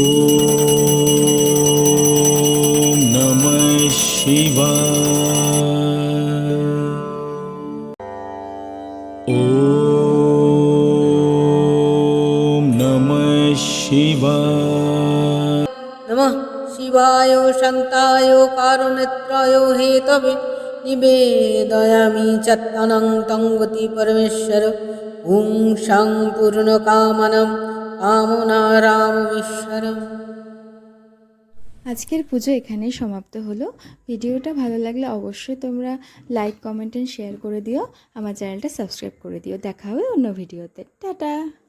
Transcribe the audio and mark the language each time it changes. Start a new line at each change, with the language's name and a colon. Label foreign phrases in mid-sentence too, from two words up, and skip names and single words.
Sanskrit: नमः शिवाय ॐ नमः शिवाय नमः शिवाय शान्ताय कारुणेत्राय हेतवे निवेदयामि चत्तनं गति परमेश्वर ॐ शां पूर्णकामनं कामनाराममीश्वरम्।
Bangla: আজকের পুজো এখানেই সমাপ্ত হলো। ভিডিওটা ভালো লাগলে অবশ্যই তোমরা
English: like, comment and share
Bangla: করে দিও। আমার চ্যানেলটা সাবস্ক্রাইব করে দিও। দেখা হবে অন্য ভিডিওতে। টাটা।